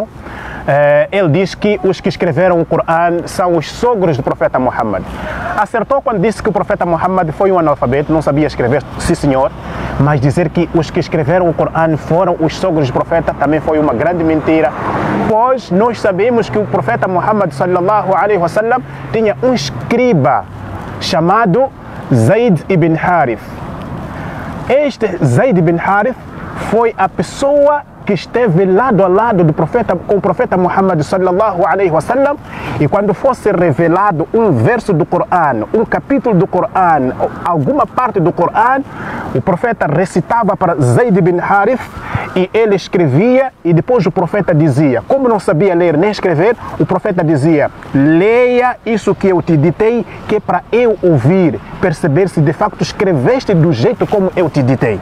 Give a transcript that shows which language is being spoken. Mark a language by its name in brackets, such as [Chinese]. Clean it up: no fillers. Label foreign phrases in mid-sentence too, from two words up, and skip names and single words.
[Portuguese] Ele diz que os que escreveram o Corão são os sogros do profeta Muhammad. Acertou quando disse que o profeta Muhammad foi um analfabeto, não sabia escrever, sim senhor, mas dizer que os que escreveram o Corão foram os sogros do profeta também foi uma grande mentira, pois nós sabemos que o profeta Muhammad [Arabic] صلى الله عليه وسلم [Portuguese] tinha um escriba chamado Zayd ibn Harith. Este Zayd ibn Harith foi a pessoa que esteve lado a lado com o profeta Muhammad [Arabic] صلى الله عليه وسلم, [Portuguese] e quando fosse revelado um verso do Corão, um capítulo do Corão, alguma parte do Corão, o profeta recitava para Zayd ibn Harith e ele escrevia, e depois o profeta dizia, como não sabia ler nem escrever, o profeta dizia: leia isso que eu te ditei, que é para eu ouvir, perceber se de facto escreveste do jeito como eu te ditei.